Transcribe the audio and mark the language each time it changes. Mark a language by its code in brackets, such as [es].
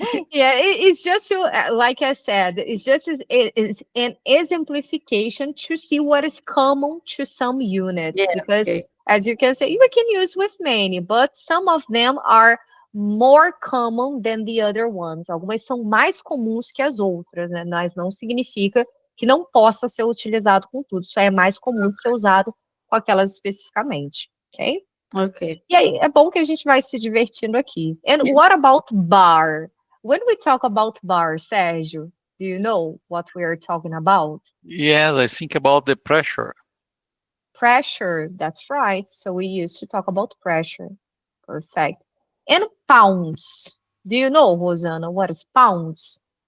[en] Yeah, it's just to, like I said, it's just it is an exemplification to see what is common to some units, yeah, because okay. as you can say, we can use with many, but some of them are more common than the other ones. [pt] Algumas são mais comuns que as outras, né? Mas não significa que não possa ser utilizado com tudo. Só é mais comum de ser usado com aquelas especificamente, ok? [en] Okay. [pt] E aí, é bom que a gente vai se divertindo aqui. [en] And what about bar? When we talk about bar, Sérgio, do you know what we are talking about? Yes, I think about the pressure. Pressure, that's right. So we used to talk about pressure. Perfect. And pounds. Do you know, Rosana, what is pounds?